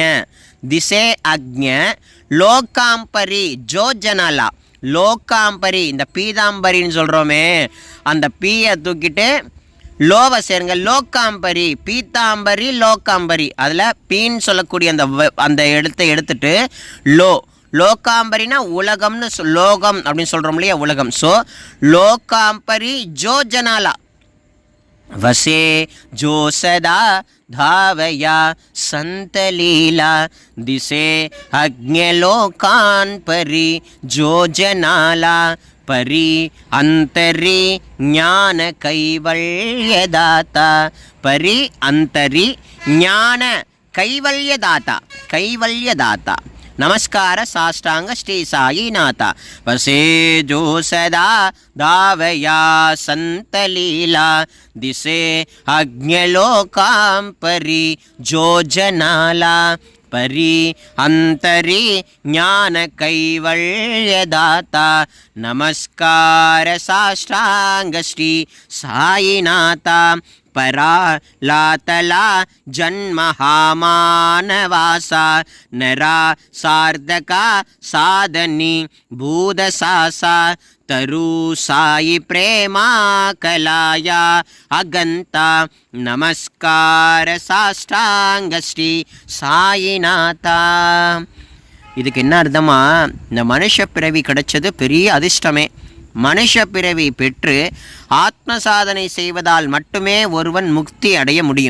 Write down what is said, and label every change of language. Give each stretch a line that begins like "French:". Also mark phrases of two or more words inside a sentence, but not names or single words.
Marathi: दिसे अज्ञ लोकांपरी जो जनाला,
Tamil: லோகாம்பரி இந்த பீதாம்பரின்னு சொல்கிறோமே அந்த பீயை தூக்கிட்டு லோவை சேருங்க, லோகாம்பரி பீதாம்பரி லோகாம்பரி. அதில் பீன்னு சொல்லக்கூடிய அந்த எழுத்தை எடுத்துட்டு லோ, லோகாம்பரினா உலகம்னு லோகம் அப்படின்னு சொல்கிறோம் இல்லையா, உலகம்.
Marathi: ஸோ लोकांपरी जो जनाला. वसे जो सदा धावया संतलीला, दिसे अज्ञलोकान् परि जो जनाला, परि अंतरि ज्ञान कैवल्यदाता, परि अंतरि ज्ञान कैवल्यदाता, कैवल्यदाता. नमस्कार साष्टांग श्री साईनाथा. वसे जो सदा धावया संतलीला, दिसे अज्ञलोकां परी जो जनाला, परी अंतरी ज्ञान कैवल्यदाता. नमस्कार साष्टांग श्री साईनाथा. परा लातला जन्महामानवासा, नरा सार्धका साधनी भूदसासा, तरु साई प्रेमा कलाया अगंता. नमस्कार साष्टांग श्री साईनाथा.
Tamil: இதுக்கு என்ன அர்த்தமா? இந்த மனுஷ பிறவி கிடைச்சது பெரிய அதிர்ஷ்டமே. மனுஷ பிறவி பெற்று ஆத்ம சாதனை செய்வதால் மட்டுமே ஒருவன் முக்தி அடைய முடியும்.